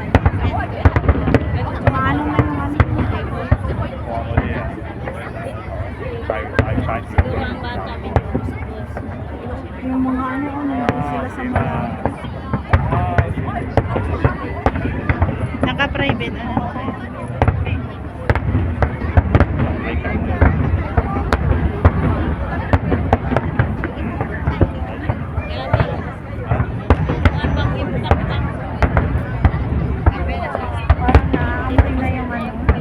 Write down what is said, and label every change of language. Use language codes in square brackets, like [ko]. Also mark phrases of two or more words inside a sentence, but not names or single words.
[tl] Maano na yung ano. [yue] 放嗰啲啊，快啲。 [tl] Yung mga ano, nandun sila sa mga... Naka-private, ano? Parang naamoy na yung ano.